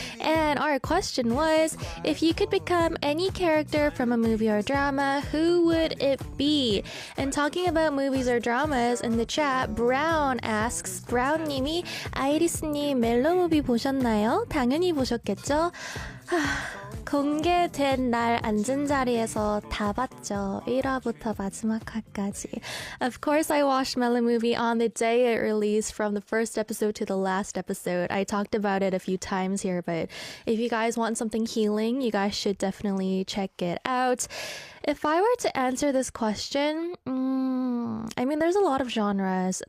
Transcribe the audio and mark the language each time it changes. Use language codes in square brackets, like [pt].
[en] And our question was, if you could become any character from a movie or drama, who would it be? And talking about movies or dramas, in the chat, Brown asks, [ko] 브라운님이 아이리스님 멜로 무비 보셨나요? 당연히 보셨겠죠? 공개된 날 앉은 자리에서 다 봤죠. 1화부터 마지막 화까지. [en] Of course, I watched Mellow Movie on the day it released, from the first episode to the last episode. I talked about it a few times here, but if you guys want something healing, you guys should definitely check it out. If I were to answer this question, I mean, there's a lot of genres.